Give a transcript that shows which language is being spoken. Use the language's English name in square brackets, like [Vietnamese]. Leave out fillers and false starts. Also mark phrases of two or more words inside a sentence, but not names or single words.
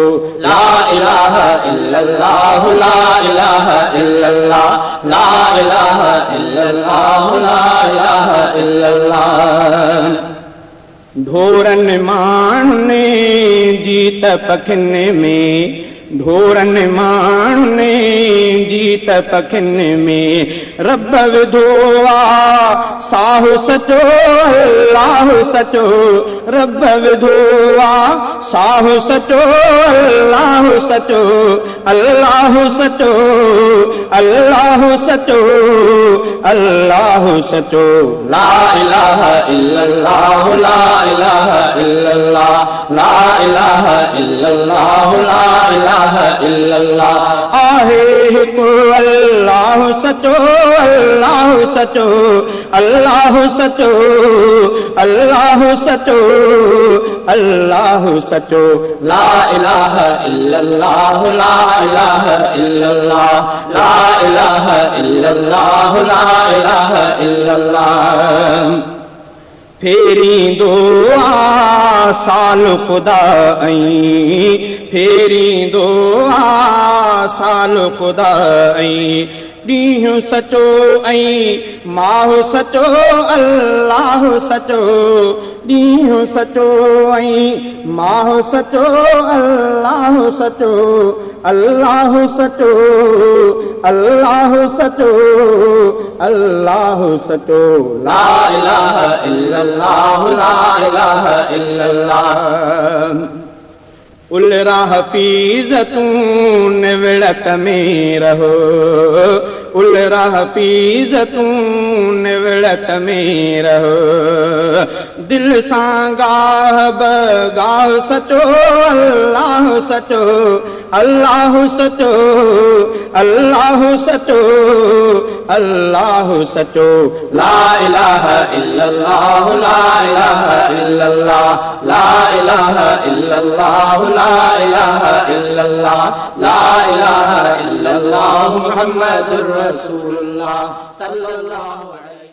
[Arabic] لا إله إلا الله لا إله إلا الله لا إله إلا الله لا إله إلا الله. [Sindhi] ढोरन माण्हुनि जीत पखियुनि में ढोरन माण्हुनि जीत पखियुनि में रब विधो आहे साहु सचो अल्लाह सचो रब विधो आहे साहु सचो अल्लाह सचो अल्लाह सचो अल्लाह सचो अल्लाह सचो [Arabic] لا إله إلا الله لا إله إلا الله لا إله إلا الله لا إله إلا الله. [Sindhi] आहे हिकु अल्लाह सचो अल्लाह सचो अल्लाह सचो अल्लाह सचो अल्लाह सचो [Arabic] لا إله إلا الله لا إله إلا الله لا إله إلا الله لا إله إلا الله. [Sindhi] फेरींदो आहे साल ख़ुदा ऐं फेरींदो आहे साल ख़ुदा ऐं ॾींहुं सचो ऐं माहु सचो अल्लाह सचो ॾींहुं सचो ऐं माहु सचो अल्लाह सचो अल्लाह सचो अल्लाह सचो अल्लाह सचो [Arabic] لا إله إلا الله لا إله إلا الله. [Sindhi] उलरा हफीज़ तूं निवड़त में रहो उलरा हफीज़ तूं निवड़त में रहो दिल सां गाह बगाह सचो अल्लाह सचो अल्लाह सचो अल्लाह सचो अल्लाह सचो [Arabic] لا إله إلا الله لا إله إلا الله لا إله إلا الله لا إله إلا الله لا إله إلا الله محمد رسول الله صلى الله عليه